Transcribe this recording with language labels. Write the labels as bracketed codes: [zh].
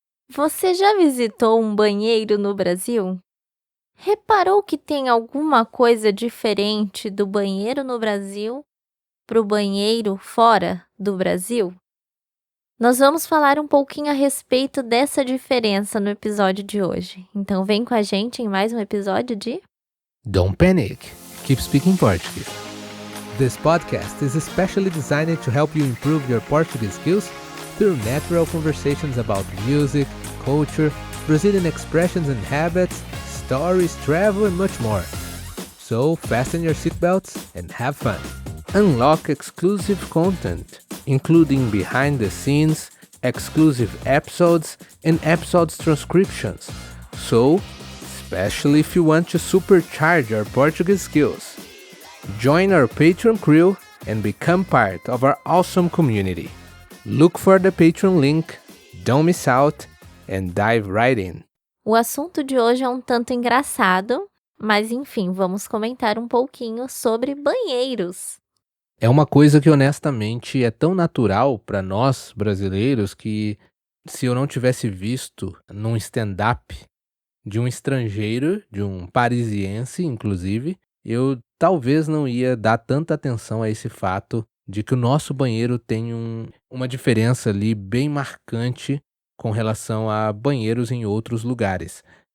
[pt] Você já visitou um banheiro no Brasil? Reparou que tem alguma coisa diferente do banheiro no Brasil para o banheiro fora do Brasil? Nós vamos falar um pouquinho a respeito dessa diferença no episódio de hoje. Então vem com a gente em mais um episódio de [en] Don't panic. Keep speaking Portuguese. This podcast is especially designed to help you improve your Portuguese skills through natural conversations about music, culture, Brazilian expressions and habits, stories, travel, and much more. So fasten your seatbelts and have fun. Unlock exclusive content, including behind the scenes, exclusive episodes, and episodes transcriptions. So, especially if you want to supercharge your Portuguese skills. Join our Patreon crew and become part of our awesome community. Look for the Patreon link, don't miss out, and dive right in. [pt] O assunto de hoje é um tanto engraçado, mas enfim, vamos comentar um pouquinho sobre banheiros. É uma coisa que honestamente é tão natural para nós brasileiros que se eu não tivesse visto num stand-up de um estrangeiro, de um parisiense inclusive, eu talvez não ia dar tanta atenção a esse fato de que o nosso banheiro tem uma diferença ali bem marcante com relação a banheiros em outros lugares.